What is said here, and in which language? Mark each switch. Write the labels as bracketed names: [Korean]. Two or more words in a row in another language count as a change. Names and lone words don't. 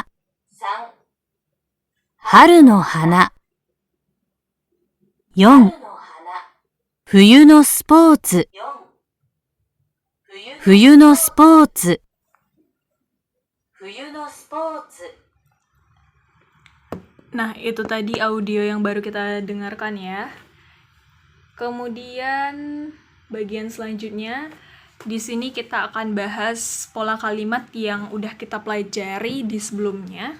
[Japanese] 3、春の花。4、春の花。冬のスポーツ、 4 冬のスポーツ、冬のスポーツ [Indonesian] Nah, itu tadi audio yang baru kita dengarkan ya. Kemudian bagian selanjutnya di sini kita akan bahas pola kalimat yang udah kita pelajari di sebelumnya.